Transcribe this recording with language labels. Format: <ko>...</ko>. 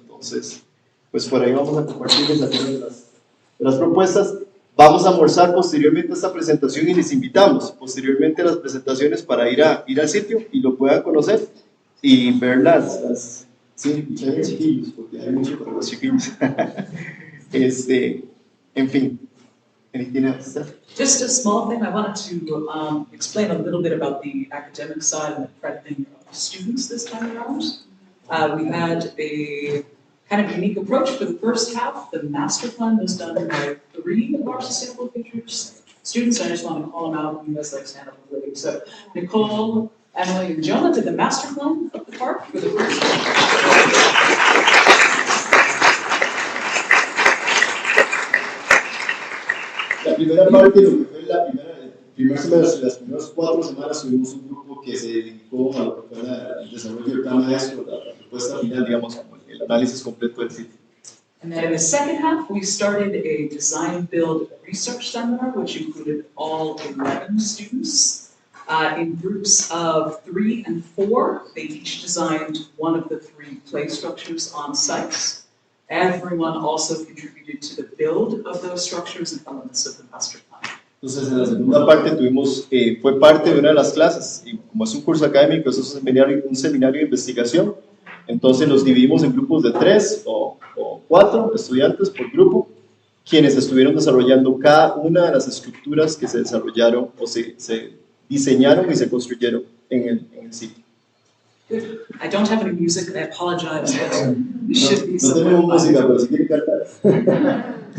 <es>Entonces, pues por ahí vamos a compartirles algunas de las propuestas. Vamos a almorzar posteriormente a esta presentación y les invitamos posteriormente a las presentaciones para ir al sitio y lo puedan conocer y ver sí, chiquillos, porque hay mucho para los chiquillos. En fin.</es> <en>Anything else? Just a small thing, I wanted to explain a little bit about the academic side and the accrediting of students this time around. We had a kind of unique approach for the first half. The master plan was done by 3 of our Sustainable Futures students. I just want to call them out. You guys like stand up and wave. So Nicole, Emily, and Jonah did the master plan of the park for the first half.</en> <es>La primera parte, lo que fue la primera primer semestre, las primeras 4 semanas, tuvimos un grupo que se dedicó a lo que fue el desarrollo del plan maestro, la propuesta final, digamos, como el análisis completo del sitio.</es> <en>And then in the second half, we started a design build research seminar, which included all 11 students in groups of 3 and 4. They each designed one of the 3 play structures on sites. Everyone also contributed to the build of those structures and elements of the master plan.</en> <es>Entonces, en la segunda parte tuvimos, fue parte de una de las clases, y como es un curso académico, es un seminario de investigación. Entonces los dividimos en grupos de 3 o 4 estudiantes por grupo, quienes estuvieron desarrollando cada una de las estructuras que se desarrollaron o se diseñaron y se construyeron en el sitio.</es> <en>Good. I don't have any music, I apologize, but it should be</en> <es>No</es> <en>some</en> <es>tenemos música, pero si quieren cantar.</es>